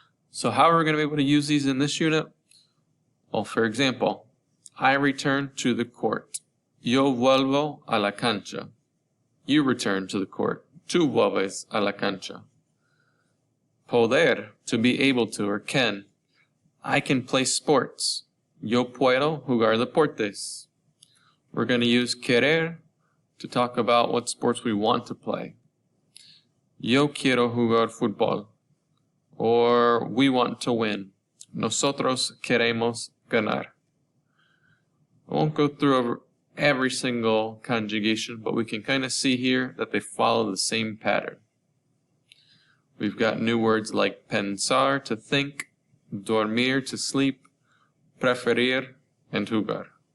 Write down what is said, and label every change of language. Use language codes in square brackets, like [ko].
[en] So how are we going to be able to use these in this unit? Well, for example, I return to the court. [es] Yo vuelvo a la cancha. [en] You return to the court. [es] Tú vuelves a la cancha. Poder, [en] to be able to or can. I can play sports. [es] Yo puedo jugar deportes. [en] We're going to use querer to talk about what sports we want to play. [es] Yo quiero jugar fútbol. [en] Or we want to win. [es] Nosotros queremos ganar. [en] I won't go through every single conjugation, but we can kind of see here that they follow the same pattern. We've got new words like pensar, to think, dormir, to sleep, preferir, and jugar.